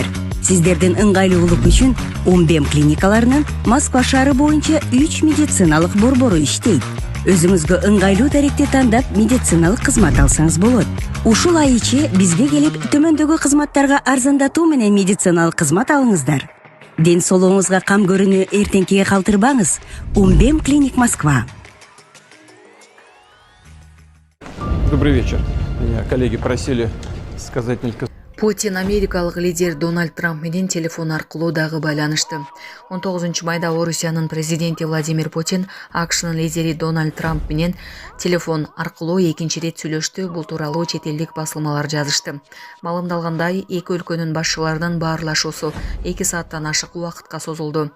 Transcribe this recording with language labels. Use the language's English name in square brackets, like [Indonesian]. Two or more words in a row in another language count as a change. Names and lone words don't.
[Kyrgyz] Сиздердин ыңгайлуулук үчүн Умбем клиникаларынын Москва шаары боюнча 3 медициналык борбору иштейт. Өзүңүзгө ыңгайлуу даректи тандап медициналык кызмат алсаңыз болот. Ушул ай ичи бизге келип төмөндөгү кызматтарга арзандатуу менен медициналык кызмат алыңыздар. Ден соолугуңузга кам көрүүнү эртеңкиге калтырбаңыз. Умбем клиник Москва. [Russian] Добрый вечер. Меня коллеги просили сказать несколько. [Kyrgyz] Путин америкалык лидер Дональд Трамп менен телефон аркылуу дагы байланышты. 19 майда Орусиянын президенти Владимир Путин АКШнын лидери Дональд Трамп менен телефон аркылуу экинчи рет сүйлөштү. Бул тууралуу чет элдик басылмалар жазышты. Маалымдалгандай, эки өлкөнүн башчыларынын баарлашуусу 2 сааттан ашык убакытка созулду.